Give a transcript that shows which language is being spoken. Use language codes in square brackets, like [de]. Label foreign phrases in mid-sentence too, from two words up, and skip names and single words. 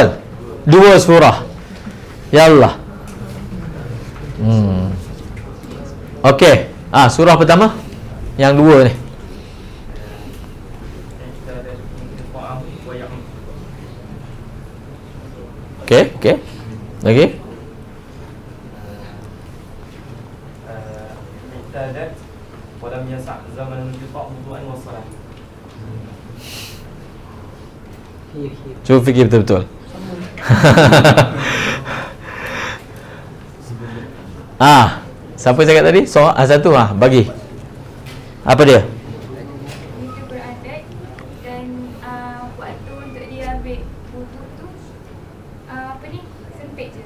[ms] Dua surah. Yallah. Okey. Surah pertama, yang dua ni. Okey. Lagi? [ar] اعتادت ولم يسع زمن الانقطاع وضوءا وصلاة. [ms] Cuba fikir betul-betul. Siapa cakap tadi? Satu bagi. Apa dia? Itu beradat dan waktu untuk dia ambil wudu tu sempit je.